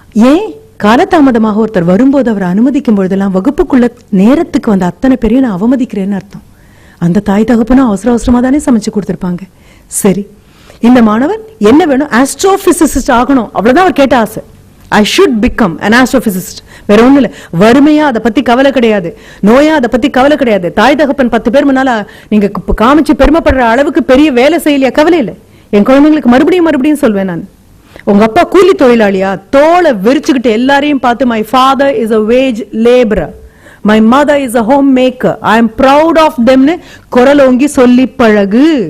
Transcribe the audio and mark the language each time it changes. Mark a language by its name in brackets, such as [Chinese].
[Tamil] ஏன் காலதாமதமாக ஒருத்தர் வரும்போது அவரை அனுமதிக்கும் பொழுதெல்லாம் வகுப்புக்குள்ள நேரத்துக்கு வந்த அத்தனை பேரையும் நான் அவமதிக்கிறேன்னு அர்த்தம். அந்த தாய் தகப்பனும் அவசர அவசரமா தானே சமைச்சு கொடுத்திருப்பாங்க. சரி, இந்த மாணவர் என்ன வேணும், ஆஸ்ட்ரோபிசிசிஸ்ட் ஆகணும், அவ்வளவுதான் அவர் கேட்ட ஆசை. [English] I should become an astrophysicist. [Tamil] வேற ஒண்ணு இல்ல. வறுமையா அதை பத்தி கவலை கிடையாது, நோயா அதை பத்தி கவலை கிடையாது. தாய் தகப்பன் 10 பேர் முன்னால நீங்க காமிச்சு பெருமைப்படுற அளவுக்கு பெரிய வேலை செய்யலையா, கவலை இல்லை. என் குழந்தைங்களுக்கு மறுபடியும் சொல்வேன் நான், உங்க அப்பா கூலி தொழிலாளியா, தோலை விரிச்சுக்கிட்டு எல்லாரையும் பார்த்து [English] my father is a wage laborer, my mother is a homemaker, I am proud of them [Tamil] னு குரலோங்கி சொல்லி பழகு.